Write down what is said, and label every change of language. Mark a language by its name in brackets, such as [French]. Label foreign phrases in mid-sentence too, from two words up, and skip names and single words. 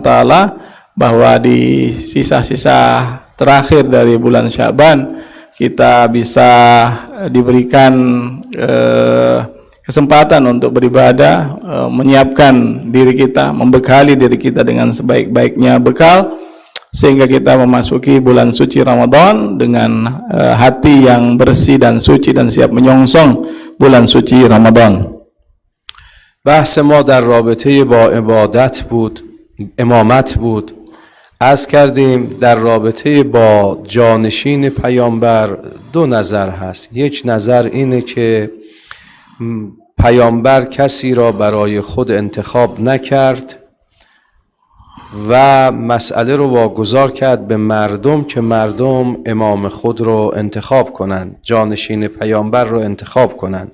[Indonesian] Ta'ala bahwa di sisa-sisa terakhir dari bulan Sya'ban kita bisa diberikan kesempatan untuk beribadah, menyiapkan diri kita, membekali diri kita dengan sebaik-baiknya bekal, sehingga kita memasuki bulan suci Ramadan dengan hati yang bersih dan suci dan siap menyongsong bulan suci Ramadan. [Persian] بحث ما در رابطه با عبادت بود، امامت بود. عرض کردیم در رابطه با جانشین پیامبر دو نظر هست. یک نظر اینه که پیامبر کسی را برای خود انتخاب نکرد و مسئله رو واگذار کرد به مردم که مردم امام خود رو انتخاب کنند، جانشین پیامبر رو انتخاب کنند.